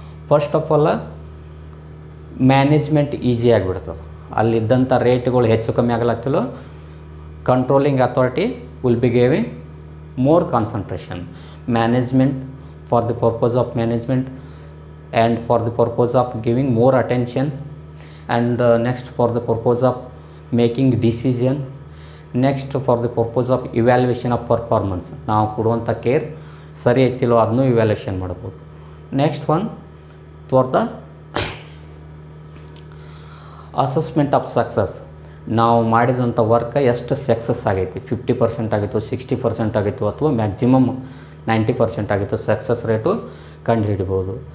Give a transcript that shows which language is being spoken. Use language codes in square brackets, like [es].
[kn] First of all management easy ಆಗಿಬಿಡ್ತದೆ. ಅಲ್ಲಿದ್ದಂಥ ರೇಟ್ಗಳು ಹೆಚ್ಚು ಕಮ್ಮಿ ಆಗಲತ್ತಿಲ್ಲೋ, [en] Controlling authority will be giving more concentration. Management for the purpose of management and for the purpose of giving more attention, and next for the purpose of making decision, next for the purpose of evaluation of performance. [kn] ನಾವು ಕೊಡುವಂಥ care ಸರಿ ಐತಿಲ್ಲೋ ಅದನ್ನೂ evaluation ಮಾಡ್ಬೋದು. [en] Next one, for the assessment of success. [kn] ನಾವು ಮಾಡಿದಂಥ work ಎಷ್ಟು success ಆಗೈತಿ, 50% ಆಗಿತ್ತು, 60% ಆಗಿತ್ತು, ಅಥವಾ ಮ್ಯಾಕ್ಸಿಮಮ್ 90% ಆಗಿತ್ತು, ಸಕ್ಸಸ್ ರೇಟು ಕಂಡು ಹಿಡಿಬೋದು.